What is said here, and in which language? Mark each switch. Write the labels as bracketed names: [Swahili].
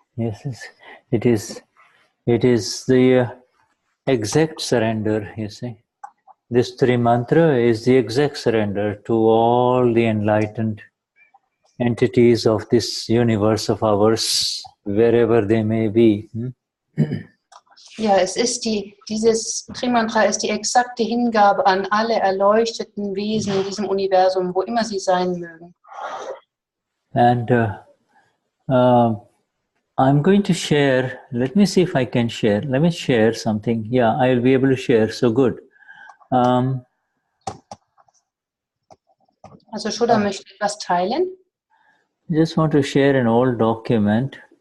[English] Yes, it is the exact surrender, you see. This Tri Mantra is the exact surrender to all the enlightened entities of this universe of ours, wherever they may be. [German] Ja, dieses Tri-Mantra ist die exakte Hingabe an alle erleuchteten Wesen in diesem Universum, wo immer sie sein mögen. [English] And I'm going to share, let me see if I can share. Let me share something. Yeah, I'll be able to share, so good. [German] Also Shuddha möchte etwas teilen. [English] Just want to share an old document.